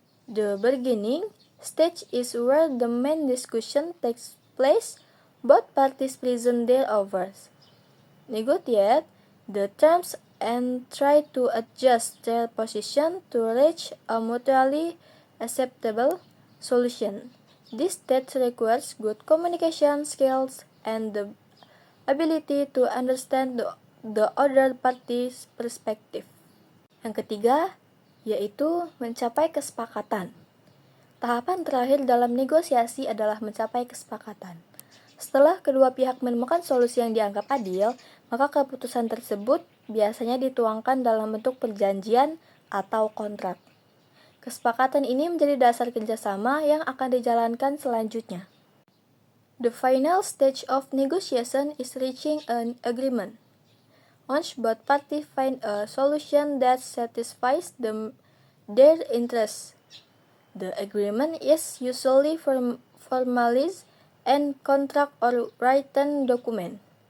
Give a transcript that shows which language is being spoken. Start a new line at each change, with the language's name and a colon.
English: The beginning stage is where the main discussion takes place. Both parties present their offers, negotiate the terms, and try to adjust their position to reach a mutually acceptable solution. This stage requires good communication skills and the ability to understand the other party's perspective.
Indonesian: Yang ketiga, yaitu mencapai kesepakatan. Tahapan terakhir dalam negosiasi adalah mencapai kesepakatan. Setelah kedua pihak menemukan solusi yang dianggap adil, maka keputusan tersebut biasanya dituangkan dalam bentuk perjanjian atau kontrak. Kesepakatan ini menjadi dasar kerjasama yang akan dijalankan selanjutnya.
English: The final stage of negotiation is reaching an agreement. Once both parties find a solution that satisfies their interests, the agreement is usually formalized and contract or written document.